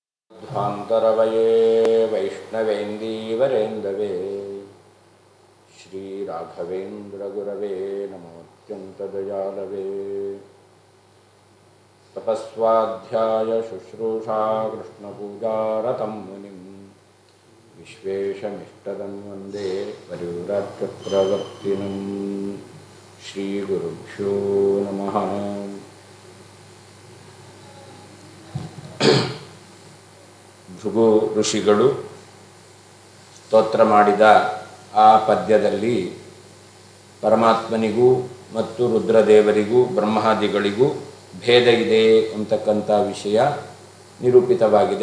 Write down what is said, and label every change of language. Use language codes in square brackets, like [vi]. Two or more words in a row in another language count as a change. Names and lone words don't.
[sa] ध्वान्तरवये वैष्णवेन्दीवरेन्दवे श्रीराघवेन्द्रगुरवे नमोऽत्यन्तदयालवे तपस्वाध्याय शुश्रूषा कृष्णपूजारतं मुनिं विश्वेशमिष्टदं वन्दे परिव्राट्यप्रवर्तिनं श्रीगुरुभ्यो नमः। [kn] ಭೃಗು ಋಷಿಗಳು ಸ್ತೋತ್ರ ಮಾಡಿದ ಆ ಪದ್ಯದಲ್ಲಿ ಪರಮಾತ್ಮನಿಗೂ ಮತ್ತು ರುದ್ರದೇವರಿಗೂ ಬ್ರಹ್ಮಾದಿಗಳಿಗೂ ಭೇದ ಇದೆ ಅಂತಕ್ಕಂಥ ವಿಷಯ ನಿರೂಪಿತವಾಗಿದೆ.